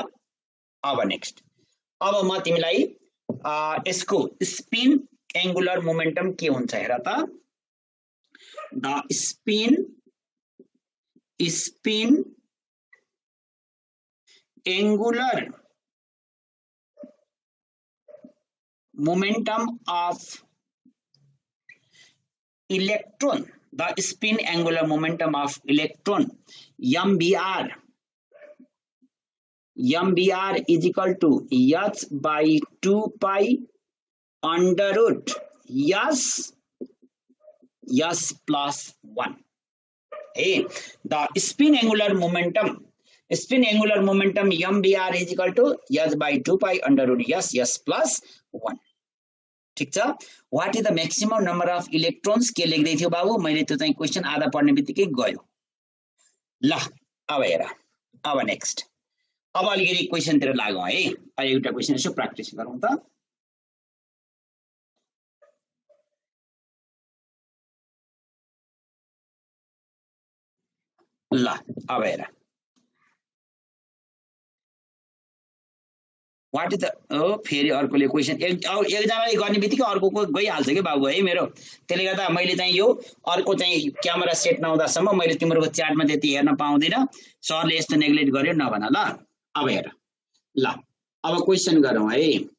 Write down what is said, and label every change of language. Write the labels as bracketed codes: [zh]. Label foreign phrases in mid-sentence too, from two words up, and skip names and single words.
[ne] अब नेक्स्ट, अब म तिमीलाई यसको [en] spin angular momentum [ne] के हुन्छ हेर त। [en] the spin angular momentum of electron, the spin angular momentum of electron, MBR is equal to h by 2 pi under root s plus 1। [ne] है [en] the spin angular momentum mvr is equal to s by 2 pi under root s plus 1 [ne] ठीक छ [en] what is the maximum number of electrons [ne] के लेख्दै थियो बाबु मैले त्यो चाहिँ क्वेशन आधा पढ्ने बित्तिकै गयो ल अब हेर अब नेक्स्ट अब अलिकति क्वेशन तिर लागौं है अहिले एउटा क्वेशन यसो प्र्याक्टिस गरौँ त ल अब हेर [en] what is the [ne] फेरि अर्कोले क्वेशन एकजनाले गर्ने बित्तिकै अर्कोको गइहाल्छ के बाबु है मेरो त्यसले गर्दा मैले चाहिँ यो अर्को चाहिँ क्यामेरा सेट नहुँदासम्म मैले तिम्रो च्याटमा त्यति हेर्न पाउँदिन सरले यस्तो नेग्लेक्ट गर्यो नभन ल अब हेर ल अब क्वेशन गरौँ है